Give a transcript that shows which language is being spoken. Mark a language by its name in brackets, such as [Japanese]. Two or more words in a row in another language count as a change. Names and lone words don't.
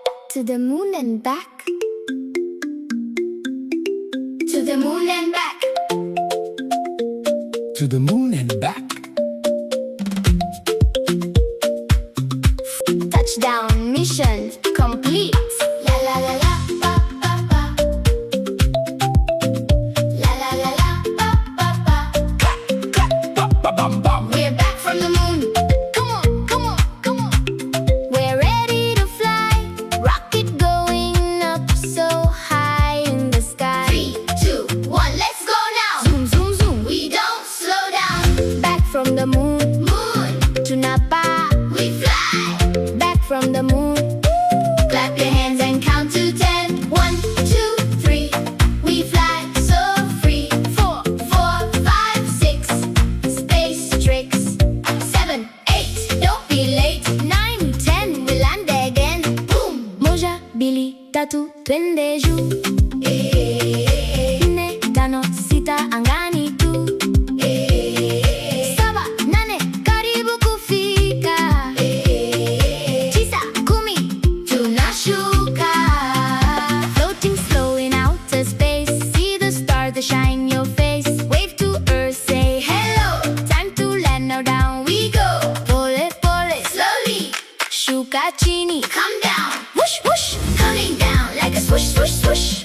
[English] To the moon and back. To the moon and back. To the moon and back. Touchdown mission complete. La la la la ba ba ba. La la la la ba ba ba. Clap, clap, ba, ba, bam, bam. We're back from the moon. Come on, come on, come on. We're ready to fly. Rocket going up so high in the sky. 3, 2, 1, let's go now. Zoom, zoom, zoom. We don't slow down. Back from the moon. Moon. To Napa. We fly. Back from the moon. Clap your hands and count to 10. 1, 2, 3. We fly so free. 4, 4, 5, 6. Space tricks. 7, 8. Don't be late. 9, 10. We land again. Boom. [Swahili] Moja, Mbili, Tatu, twende juu. Nne, tano, sita, angani tu. 7, 8. Karibu kufika. 9, 10. Tunashuka. [English] Floating slow in outer space. See the stars that shine your face. Wave to earth, say hello. Time to land, now down we go. [Swahili] Pole, pole, [English] slowly. [Swahili] Shuka chini, [English] come down. Whoosh, whoosh. Coming down like a swoosh, swoosh, swoosh.